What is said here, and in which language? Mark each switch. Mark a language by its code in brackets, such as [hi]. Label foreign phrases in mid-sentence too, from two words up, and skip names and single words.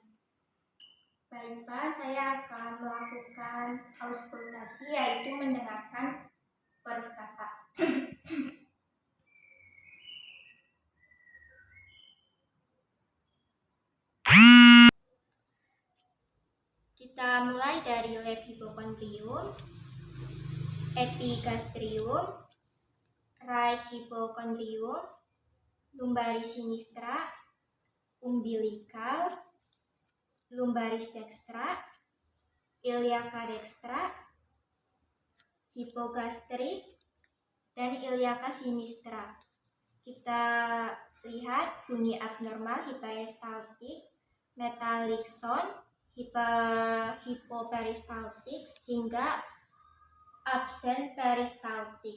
[id] Baik Pak, saya akan melakukan auskultasi, yaitu mendengarkan perut Bapak. Kita mulai dari [en] left hypochondrium, [la] epigastrium, [en] right hypochondrium, [la] lumbaris sinistra, umbilical, lumbaris dextra, iliaca dextra, hipogastrik, [id] dan [la] iliaca sinistra. [id] Kita lihat bunyi abnormal hiperestaltik, [en] metallic sound, [id] hipoperistaltik, hingga Absen peristaltik.